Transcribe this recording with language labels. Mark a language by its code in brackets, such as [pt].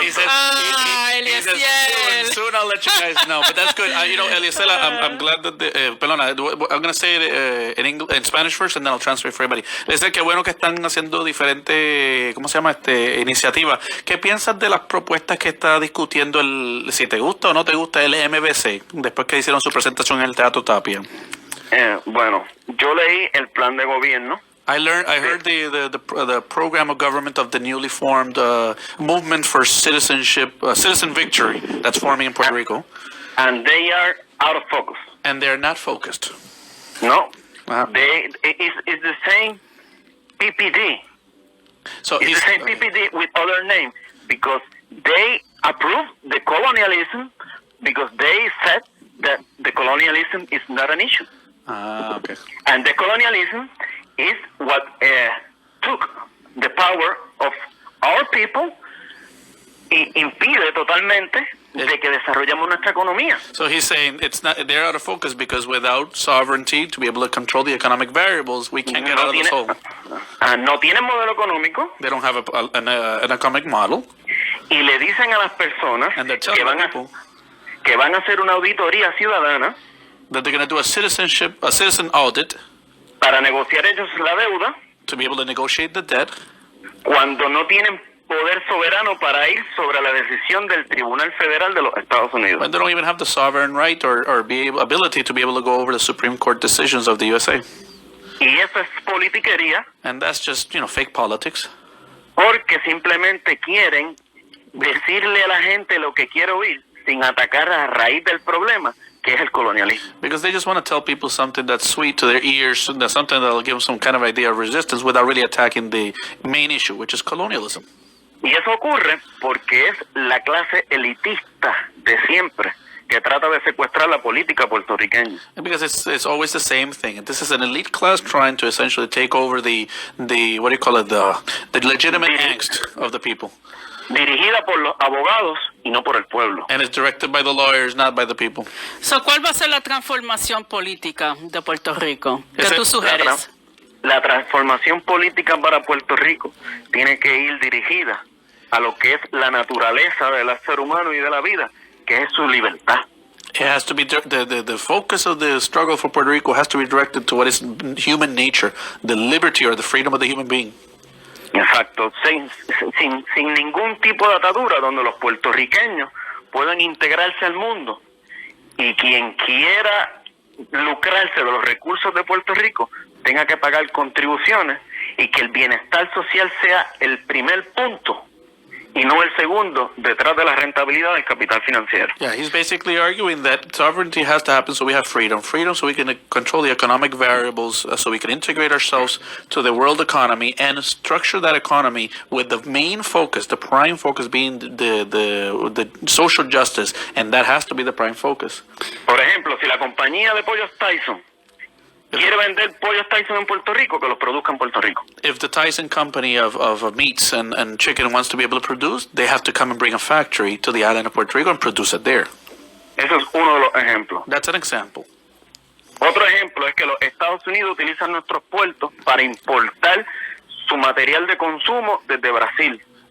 [en] He says, he says, soon I'll let you guys know. But that's good. Eliezer, I'm glad that perdona, I'm going to say it in Spanish first and then I'll translate for everybody. [es] Eliezer, qué bueno que están haciendo diferentes, ¿cómo se llama? Iniciativas. ¿Qué piensas de las propuestas que está discutiendo si te gusta o no te gusta el MBC después que hicieron su presentación en el Teatro Tapia? Bueno, yo leí el plan de gobierno. [en] I heard the program of government of the newly formed movement for citizenship, citizen victory that's forming in Puerto Rico, And they are out of focus. and they're not focused. No, Uh-huh. it's the same PPD. So It's the same PPD with other name because they approved the colonialism because they said that the colonialism is not an issue. okay. And the colonialism is what took the power of our people [es] y impide totalmente de que desarrollemos nuestra economía. [en] So he's saying they're out of focus because without sovereignty to be able to control the economic variables, we can't get out of this hole. [es] No tienen modelo económico [en] They don't have an economic model, [es] y le dicen a las personas [en] and they're [es] que [en] telling people [es] a hacer una auditoría ciudadana [en] that they're going to do a citizen audit [es] para negociar ellos la deuda [en] to be able to negotiate the debt, [es] cuando no tienen poder soberano para ir sobre la decisión del Tribunal Federal de los Estados Unidos. [en] when they don't even have the sovereign right or ability to be able to go over the Supreme Court decisions of the USA. [es] Y eso es politiquería [en] And that's just, fake politics. [es] porque simplemente quieren decirle a la gente lo que quiere oír sin atacar a raíz del problema, que es el colonialismo. [en] Because they just want to tell people something that's sweet to their ears, something that'll give them some kind of idea of resistance without really attacking the main issue, which is colonialism. [es] Y eso ocurre porque es la clase elitista de siempre que trata de secuestrar la política puertorriqueña. [en] And because it's always the same thing. This is an elite class trying to essentially take over the what do you call it, the legitimate angst of the people. [es] Dirigida por los abogados y no por el pueblo. [en] And it's directed by the lawyers, not by the people. [es] So, ¿cuál va a ser la transformación política de Puerto Rico? ¿Qué Ese- tú sugieres? la transformación política para Puerto Rico tiene que ir dirigida a lo que es la naturaleza del ser humano y de la vida, que es su libertad. [en] It has to be the focus of the struggle for Puerto Rico has to be directed to what is human nature, the liberty or the freedom of the human being. [es] Exacto, sin ningún tipo de atadura, donde los puertorriqueños puedan integrarse al mundo y quien quiera lucrarse de los recursos de Puerto Rico tenga que pagar contribuciones y que el bienestar social sea el primer punto y no el segundo detrás de la rentabilidad del capital financiero. [en] Yeah, he's basically arguing that sovereignty has to happen so we have freedom. Freedom so we can control the economic variables, so we can integrate ourselves to the world economy and structure that economy with the main focus, the prime focus being the social justice, and that has to be the prime focus. [es] Por ejemplo, si la compañía de pollos Tyson quiere vender pollos Tyson en Puerto Rico, que los produzca en Puerto Rico. [en] If the Tyson company of meats and chicken wants to be able to produce, they have to come and bring a factory to the island of Puerto Rico and produce it there. [es] Eso es uno de los ejemplos. [en] That's an example. [es] Otro ejemplo es que los Estados Unidos utilizan nuestros puertos para importar su material de consumo desde Brasil